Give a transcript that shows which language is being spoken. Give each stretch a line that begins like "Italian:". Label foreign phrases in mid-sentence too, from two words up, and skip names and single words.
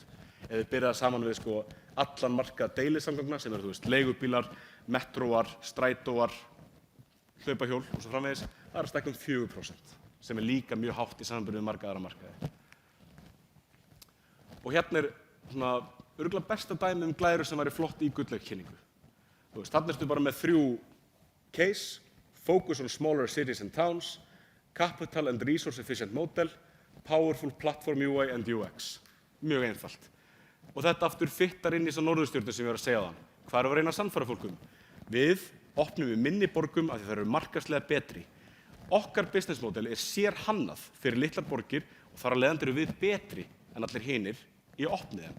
Icelandic: Ef við byrjað saman við sko allan markað deilisamgangna sem eru, þú veist, leigubílar, metróar, strætóar, hlaupahjól og svo framvegis, það er að stækka 4%, sem er líka mjög hátt í samanburði við marga aðra markaði. Og hérna er svona örugglega besta dæmi glæru sem væri flott í gullleikskynningu. Þú veist, þarna ertu bara með
English: 3 case, focus on smaller cities and towns, capital and resource efficient model, powerful platform UI and UX.
Icelandic: Mjög einfalt. Og þetta aftur fittar inn í þessa norðurstjörnu sem ég var að segja þann. Hvað erum við að reyna að sannfæra fólkum? Við opnum við minni borgum af því það eru markaðslega betri. Okkar
English: business model
Icelandic: er sérhannað fyrir litlar borgir og þar af leiðandi eru við betri en allir hinir í að opna þeim.